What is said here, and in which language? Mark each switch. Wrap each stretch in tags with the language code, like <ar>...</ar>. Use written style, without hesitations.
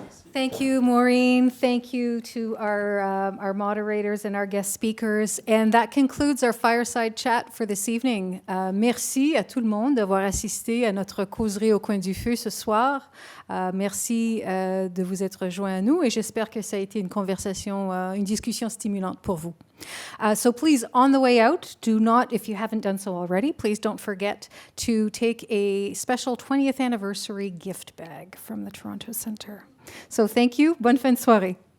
<en>Thank you, Maureen. Thank you to our moderators and our guest speakers. And that concludes our Fireside Chat for this evening.</en> <fr>Merci à tout le monde d'avoir assisté à notre causerie au coin du feu ce soir. Merci de vous être rejoints à nous et j'espère que ça a été une conversation, une discussion stimulante pour vous.</fr> <en>So please, on the way out, do not, if you haven't done so already, please don't forget to take a special 20th anniversary gift bag from the Toronto Centre. So thank you.</en> <fr>Bonne fin de soirée.</fr>